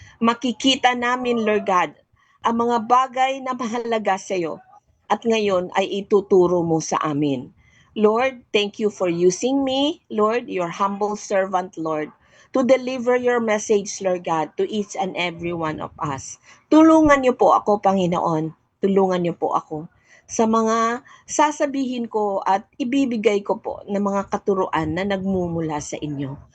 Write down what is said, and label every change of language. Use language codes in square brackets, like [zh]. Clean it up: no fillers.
[tl] Makikita namin, Lord God, ang mga bagay na mahalaga sa iyo at ngayon ay ituturo mo sa amin. [en] Lord, thank you for using me, Lord, your humble servant, Lord, to deliver your message, Lord God, to each and every one of us. [tl] Tulungan niyo po ako, Panginoon. Tulungan niyo po ako sa mga sasabihin ko at ibibigay ko po ng mga katuruan na nagmumula sa inyo.